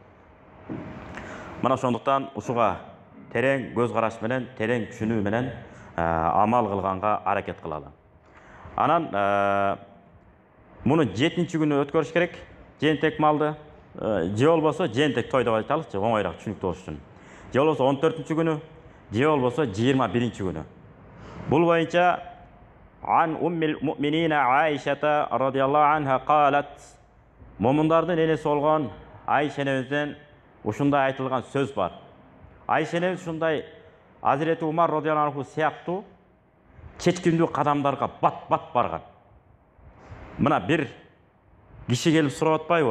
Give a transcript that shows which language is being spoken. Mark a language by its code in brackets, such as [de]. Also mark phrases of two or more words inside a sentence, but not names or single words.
[ky] Мына ошондуктан ушуга терең көз караш менен, терең түшүнүү менен амал кылганга аракет кылалы. Анан муну 7-чи күнү өткөрүш керек. Жээнтек малды же болбосо жээнтек той деп айталычы, оңойраак түшүнүктүү болуш үчүн. Же болбосо 14-чи күнү, же болбосо 21-чи күнү. Бул боюнча [ar] عن أم المؤمنين عائشة رضي الله عنها قالت. [ky] Момундардын энеси болгон Айша энебизден ушундай айтылган сөз бар. Айша энебиз ушундай Азирети Умар [ar] رضي الله عنه [ky] сыяктуу чечкиндүү кадамдарга бат-бат барган. Мына бир киши келип сурап атпайбы?